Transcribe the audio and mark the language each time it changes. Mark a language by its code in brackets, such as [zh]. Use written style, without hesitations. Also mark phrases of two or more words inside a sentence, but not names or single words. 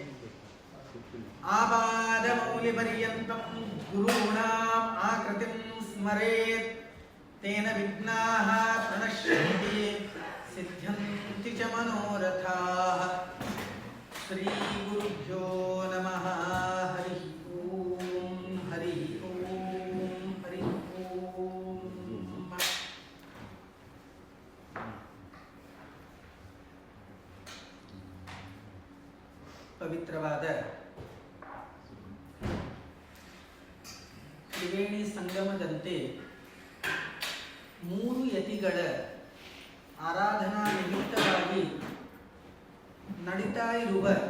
[sa] आपादमौलिपर्यन्तं गुरूणाम् आकृतिं स्मरेत् तेन विघ्नाः प्रणश्यन्ति सिद्ध्यन्ति च मनोरथाः। श्रीगुरुभ्यो नमः। हरिः ओम् हरिः ओम् हरिः ओम्। [kn] ಪವಿತ್ರವಾದ ತ್ರಿವೇಣಿ ಸಂಗಮದಂತೆ ಮೂರು ಯತಿಗಳ ಆರಾಧನಾ ನಿಮಿತ್ತವಾಗಿ ನಡೀತಾ ಇರುವ